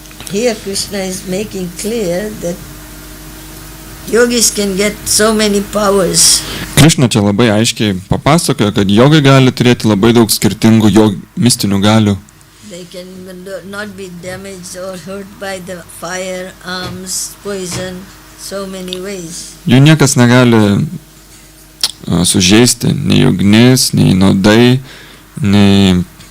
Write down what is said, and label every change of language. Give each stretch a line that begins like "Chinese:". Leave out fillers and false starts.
English: here Krishna is making clear that yogis can get so many powers.
Lithuanian: Krišna čia labai aiškiai papasakojo, kad jogai gali turėti labai daug skirtingų mistinių galių.
English: They can not be damaged or hurt by the fire, arms, poison, so many ways.
Lithuanian: Jų niekas negali sužeisti, nei ugnis, nei nuodai, nei